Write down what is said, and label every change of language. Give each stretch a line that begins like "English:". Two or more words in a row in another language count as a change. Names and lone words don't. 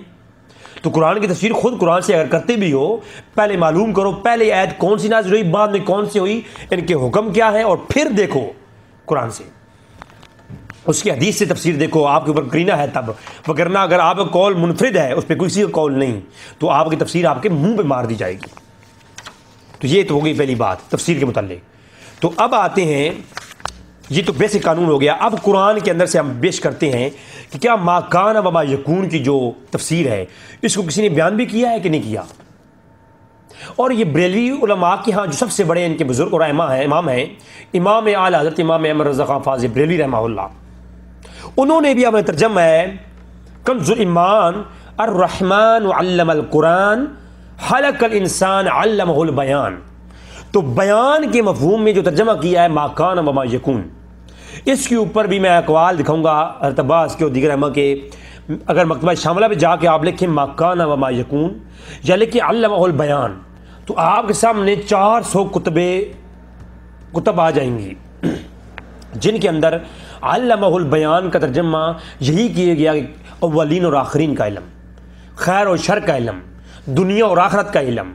Urdu: تو قرآن کی تفسیر خود قرآن سے اگر کرتے بھی ہو، پہلے معلوم کرو پہلے آیت کون سی نازل ہوئی، بعد میں کون سی ہوئی، ان کے حکم کیا ہے، اور پھر دیکھو قرآن سے، اس کی حدیث سے تفسیر دیکھو، آپ کے اوپر کرینہ ہے تب، وگرنہ اگر آپ کا قول منفرد ہے، اس پہ کسی کا قول نہیں، تو آپ کی تفسیر آپ کے منہ پہ مار دی جائے گی۔ تو یہ تو ہو گئی پہلی بات تفسیر کے متعلق۔ تو اب آتے ہیں، یہ تو بیسک قانون ہو گیا، اب قرآن کے اندر سے ہم پیش کرتے ہیں کہ کیا
Arabic: ما کان و ما یکون
Urdu: کی جو تفسیر ہے اس کو کسی نے بیان بھی کیا ہے کہ نہیں کیا؟ اور یہ بریلوی علماء کے ہاں جو سب سے بڑے ان کے بزرگ اور امام ہیں، امام اعلی حضرت امام احمد رضا خان فاضل بریلوی
Arabic: رحمہ اللہ،
Urdu: انہوں نے بھی اپنا ترجمہ ہے کنز الایمان
Arabic: الرحمن علم القرآن خلق الانسان علمہ البیان،
Urdu: تو بیان کے مفہوم میں جو ترجمہ کیا ہے
Arabic: ما کان و ما یکون،
Urdu: اس کے اوپر بھی میں اقوال دکھاؤں گا حضرت عباس کے اور دیگر ائمہ کے۔ اگر مکتبہ شاملہ پہ جا کے آپ لکھیں
Arabic: ما کان و ما یکون
Urdu: یا لکھیں
Arabic: علمہ البیان،
Urdu: تو آپ کے سامنے 400 کتب آ جائیں گی جن کے اندر
Arabic: علمہ البیان
Urdu: کا ترجمہ یہی کیا گیا کہ اولین اور آخرین کا علم، خیر اور شر کا علم، دنیا اور آخرت کا علم۔